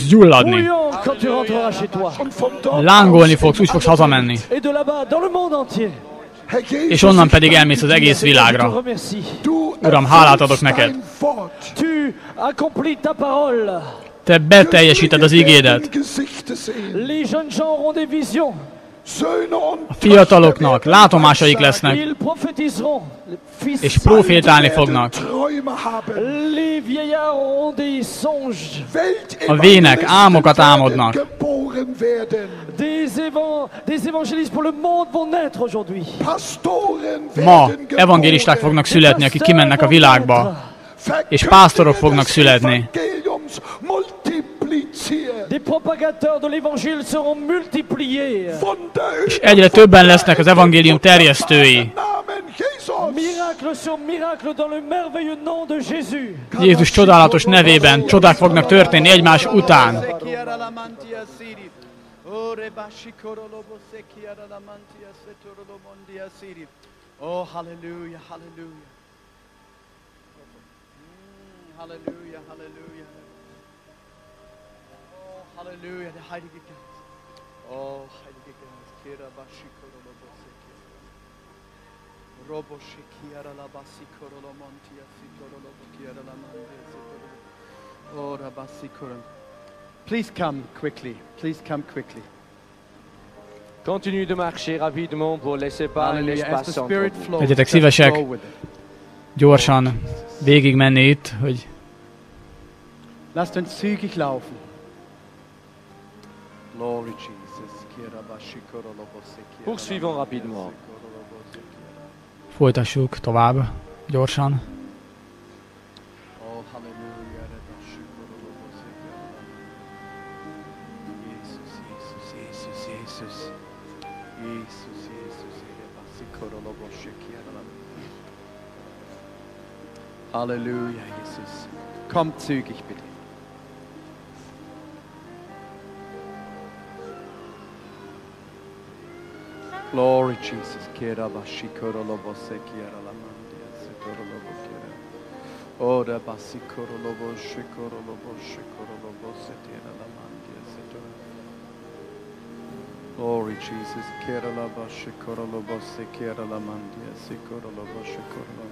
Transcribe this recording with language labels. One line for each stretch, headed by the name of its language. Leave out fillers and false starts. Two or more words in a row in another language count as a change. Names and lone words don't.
German: gehen
Hungarian: gyulladni.
French: Bouillant quand tu rentreras chez toi.
German: und von dort
Hungarian: Lángolni
German: aus
Hungarian: fogsz, úgy fogsz hazamenni.
French: Et de là-bas, dans le monde entier.
German: Herr Jesus,
Hungarian: És onnan
German: ich
Hungarian: pedig
German: danke
Hungarian: elmész az
German: dir.
Hungarian: egész
French: Je te
Hungarian: világra.
French: remercie.
German: Du
Hungarian: Uram, hálát adok
German: erfüllst
Hungarian: neked.
German: dein Wort.
French: Tu accomplis ta parole.
Hungarian: Te beteljesíted az igédet.
German: Wir werden Gesichter sehen.
French: Les jeunes gens auront des visions.
German: Söhne und
Hungarian: A fiataloknak látomásaik lesznek,
French: Ils prophétiseront. Les fils.
Hungarian: és profétálni fognak.
German: Träume haben.
French: Les vieillards auront des songes.
Hungarian: A vének álmokat álmodnak.
German: Geboren werden.
French: Des évangélistes pour le monde vont naître aujourd'hui.
German: Pastoren
Hungarian: Ma
German: werden
Hungarian: evangélisták geboren. fognak születni, akik kimennek a világba, és pásztorok fognak születni.
German: Evangeliums multipliziert.
French: Des propagateurs de l'évangile seront multipliés.
German: Wunder
Hungarian: És egyre többen lesznek az evangélium terjesztői.
German: Namen Jesus.
French: Miracles Miracle sur miracle dans le merveilleux nom de Jésus.
Hungarian: Jézus csodálatos nevében csodák fognak történni egymás után. Oh, hallelujah, hallelujah. Hallelujah, hallelujah.
German: Oh, hallelujah, der Heilige Geist. Oh, Heilige Geist. Kira bashikoro loboseki. Robo shikiara la basikoro lo montia sitoro lo kiara la mandia sitoro. Oh, rabasikoro.
English: Please come quickly. Please come quickly.
French: Continue de marcher rapidement pour laisser pas l'espace entre vous.
Hungarian: Legyetek szívesek gyorsan végig menni itt, hogy
German: Lasst uns zügig laufen.
English: Glory Jesus. Kira bashikoro loboseki.
French: Poursuivons rapidement.
Hungarian: folytassuk tovább gyorsan. Oh, hallelujah. Rabashikoro loboseki. Jesus, Jesus, Jesus, Jesus. Jesus, Jesus. Rabashikoro loboseki. Halleluja, Jesus.
German: Kommt zügig bitte.
English: Glory, Jesus. Kera bashikoro lobo sekiera la mandia sekoro lobo kera. Ora basikoro lobo shikoro lobo setiera la mandia sekoro. Glory, Jesus. Kera la bashikoro lobo sekiera la mandia sekoro lobo shikoro lobo.